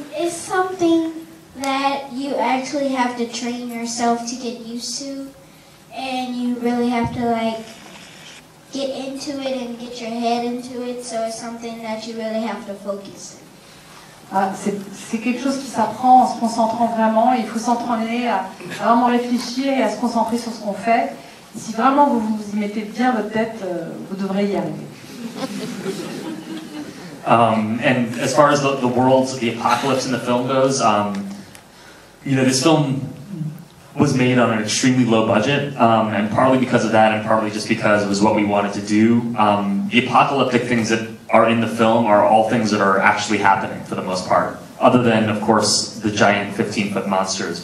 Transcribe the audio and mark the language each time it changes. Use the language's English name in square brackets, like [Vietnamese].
[English] something that you actually have to train yourself to get used to, and you really have to like get into it and get your head into it, so it's something that you really have to focus on. [French] C'est quelque chose qui s'apprend en se concentrant vraiment. Il faut s'entraîner à vraiment réfléchir et à se concentrer sur ce qu'on fait. Si vraiment vous y mettez bien votre tête, vous devrez y arriver. [English] And as far as the worlds, the apocalypse in the film goes, this film was made on an extremely low budget, and partly because of that, and partly just because it was what we wanted to do. The apocalyptic things that are in the film are all things that are actually happening for the most part, other than, of course, the giant 15-foot monsters.